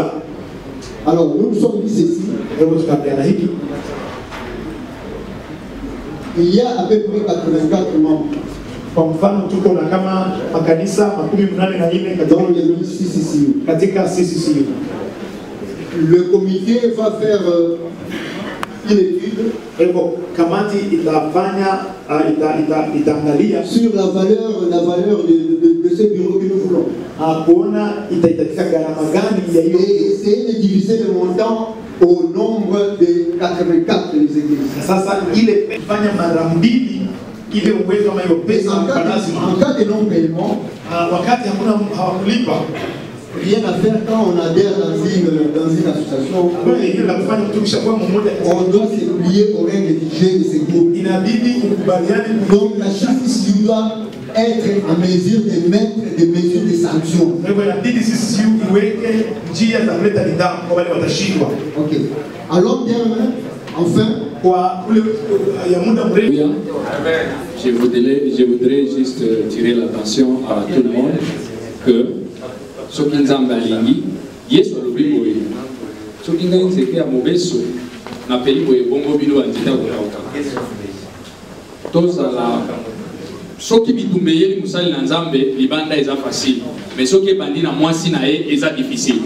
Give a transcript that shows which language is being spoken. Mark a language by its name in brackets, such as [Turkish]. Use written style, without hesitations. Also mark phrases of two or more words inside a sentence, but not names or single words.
[French] Alors nous nous sommes dit ceci. Il y a à peu près 84 membres. [Swahili] Kwa mfano tuko na kama makanisa 84 katika CCCU. [French] Le comité va faire une étude. [Swahili] Kamati itafanya itaangalia [French] sur la valeur de ce bureau que nous voulons. [Swahili] Kuona itahitajika gharama gani ya hiyo. [French] Et essayer de diviser le montant au nombre de 84 les églises. [Swahili] Sasa ile fanya mara mbili ile uwezo ama hiyo pesa kwa lazima. [French] En cas de non-paiement, [Swahili] wakati hakuna hawakulipa, [French] rien à faire quand on adhère dans une association. On doit se plier aux règles du jeu de ce groupe. Donc la justice doit être en mesure de mettre des mesures de sanctions. Ok. À long terme, enfin, je voudrais juste tirer l'attention à tout le monde que [Lingala] soki nzambe alingi yesu alobi boye soki ngai nzete ya mobeso napeli boye bongo bino banzete akolauka tozala soki bitumba eyeli mosali na nzambe libanda eza [French] facile mais [Lingala] soki ebandi na mwasi na ye eza difficile.